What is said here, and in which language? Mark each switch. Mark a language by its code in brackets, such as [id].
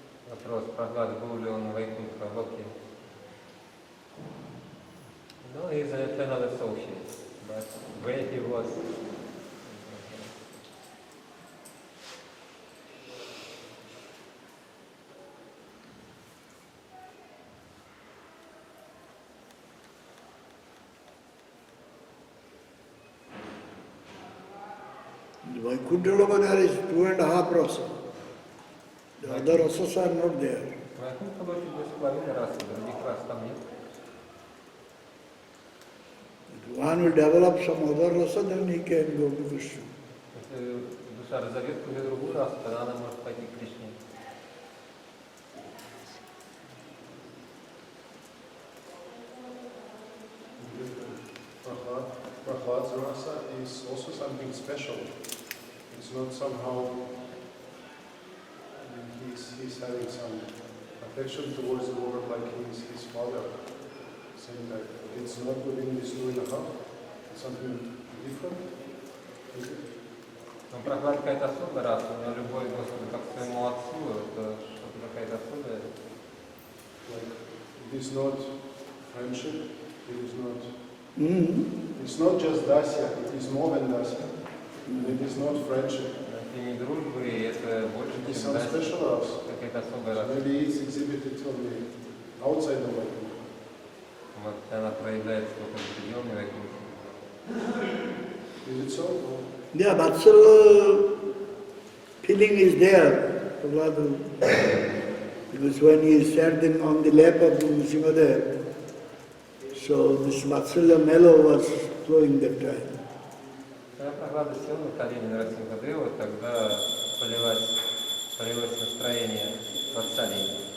[ru] Вопрос, Прохлад, был ли он в Вайкунтха Локе? [en] No, he's an eternal associate, but where he was... In Vaikuntha Loka there is 2.5 rasa. The other rasas are not there. [ru] В Вайкунтха Локе 2,5 расы, других рас там нет. [en] If one will develop some other rasa, then he can go to Krishna. [ru] Если душа разовьет какую-то другую расу, тогда она может пойти к Кришне. [en] Prahlad's rasa is also something special. It's not somehow he's having some affection towards the Lord like he's his father. Same type. It's not within this 2.5. It's something different. [ru] Но Прохлад какая-то особая раса, у него любовь к Господу как к своему отцу, это что-то какая-то особая. [en] Like it is not friendship. It is not. It's not just dasya. It is more than dasya. And it is not friendship. [ru] Это не дружба, и это больше, [en] It is [ru] чем [en] some special rasa. [ru] какая-то особая раса. [en] Maybe it's exhibited only outside the Vaikuntha. [ru] Вот она проявляется только в определенной Вайкунтхе. [en] Is it so? Yeah, Vatsala feeling is there. Prahlad, because when he sat on the lap of Nrsimhadev, so this Vatsalya mellow was flowing that time. [ru] Когда Прохлада сел на колени Нарасимхадева, тогда полилось настроение вассалии.